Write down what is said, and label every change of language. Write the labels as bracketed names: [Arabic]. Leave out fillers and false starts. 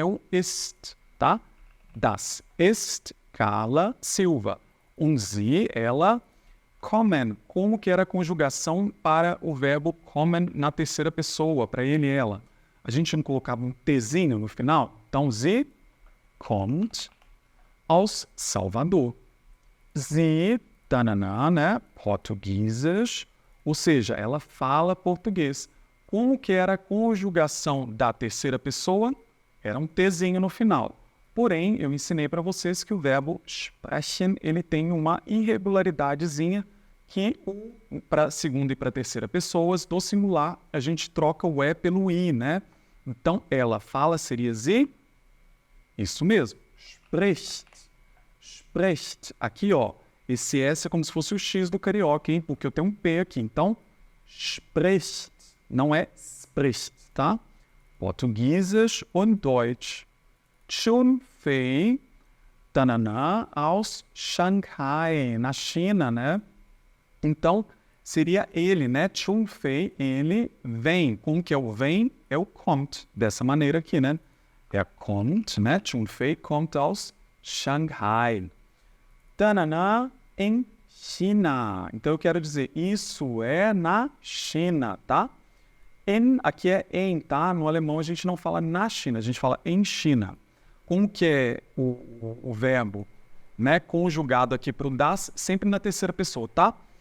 [Portuguese] É o ist, tá? [German] Das ist Carla Silva. [Portuguese] Sie, ela, kommen. Como que era a conjugação para o verbo kommen na terceira pessoa, para ele e ela? A gente não colocava um Tzinho no final? Então, [German] sie kommt aus Salvador. [Portuguese] Sie, tanana, né? Português, ou seja, ela fala português. Como que era a conjugação da terceira pessoa? Era um Tzinho no final. Porém, eu ensinei para vocês que o verbo sprechen, ele tem uma irregularidadezinha que para segunda e para terceira pessoas, do singular, a gente troca o E pelo I, né? Então, ela fala seria sie. Isso mesmo. Spricht. Spricht. Aqui, ó. Esse S é como se fosse o X do carioca, hein? Porque eu tenho um P aqui. Então, spricht. Não é spricht, tá? Português [German] und Deutsch. [Portuguese] Chun Fei, tanana, [German] aus Shanghai, [Portuguese] na China, né? Então, seria ele, né? Chun Fei, ele vem. Como que é o vem? É o kommt. Dessa maneira aqui, né? Kommt, né? [German] Chun Fei kommt aus Shanghai. [Portuguese] Tanana, em China. Então, eu quero dizer, isso é na China, tá? Aqui é em, tá? No alemão a gente não fala na China, a gente fala em China. Como que é o verbo, né, conjugado aqui para o das, sempre na terceira pessoa, tá?